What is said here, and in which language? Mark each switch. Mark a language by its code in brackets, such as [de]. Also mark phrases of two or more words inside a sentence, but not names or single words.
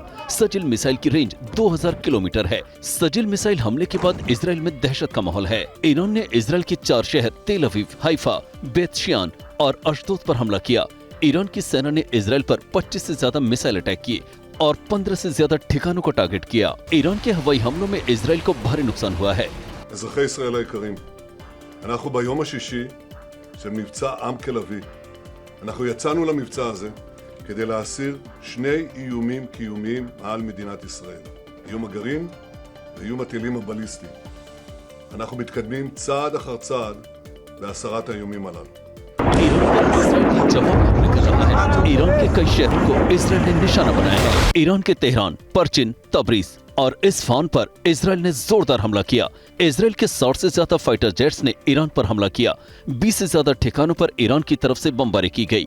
[hi] सजिल मिसाइल की रेंज 2000 किलोमीटर है। सजिल मिसाइल हमले के बाद इजराइल में दहशत का माहौल है। ईरान ने इजराइल के 4 शहर तेल अवीव, हाइफा, बेत शियान और अशदोद पर हमला किया। ईरान की सेना ने इजराइल पर 25 से ज्यादा [en] missile attack [hi] किए और 15 से ज्यादा ठिकानों को टारगेट किया। ईरान के हवाई हमलों में इजराइल को भारी नुकसान हुआ है। [he] אזרחי ישראל היקרים, אנחנו ביום השישי של מבצע עם כלבי. אנחנו יצאנו למבצע הזה כדי להסיר 2 איומים קיומיים על מדינת ישראל. איום הגרעין ואיום הטילים הבליסטיים. אנחנו מתקדמים צעד אחר צעד להסרת האיומים הללו. [hi] जवाब हमले कर रहा है। ईरान के कई शहरों को इजराइल ने निशाना बनाया है। ईरान के तेहरान, परचिन, तबरीज और इस्फहान पर इजराइल ने जोरदार हमला किया। इजराइल के 60 से ज्यादा [en] fighter jets [hi] ने ईरान पर हमला किया। 20 से ज्यादा ठिकानों पर ईरान की तरफ से बमबारी की गई।